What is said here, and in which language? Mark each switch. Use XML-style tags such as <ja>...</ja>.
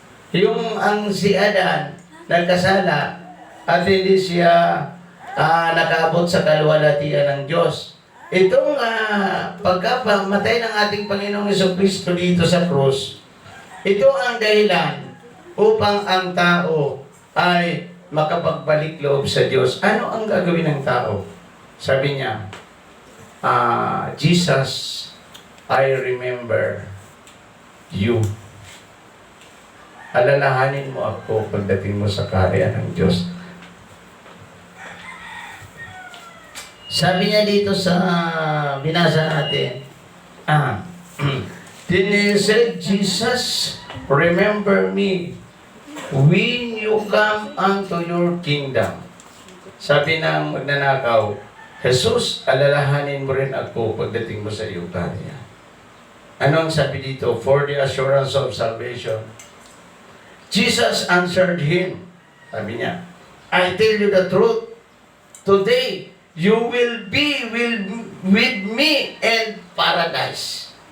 <tl>Yung ang si Adan nagkasala at hindi siya nakaabot sa kaluwalhatian ng Diyos. Itong pagkapamatay ng ating Panginoong Jesucristo dito sa krus, ito ang dahilan upang ang tao ay makapagbalik loob sa Diyos. Ano ang gagawin ng tao? Sabi niya,</tl> <en>Jesus, I remember you.</en> <tl>Alalahanin mo ako pagdating mo sa kaharian ng Diyos. Sabi niya dito sa binasa natin,</tl> <en>Then said Jesus, remember me when you come unto your kingdom.</en> <tl>Sabi ng magnanakaw, Jesus, alalahanin mo rin ako pagdating mo sa iyong kaharian. Ano ang sabi dito?</tl> <en>For the assurance of salvation. Jesus answered him.</en> <tl>Sabi niya,</tl> <en>I tell you the truth. Today, you will be with me in paradise.</en>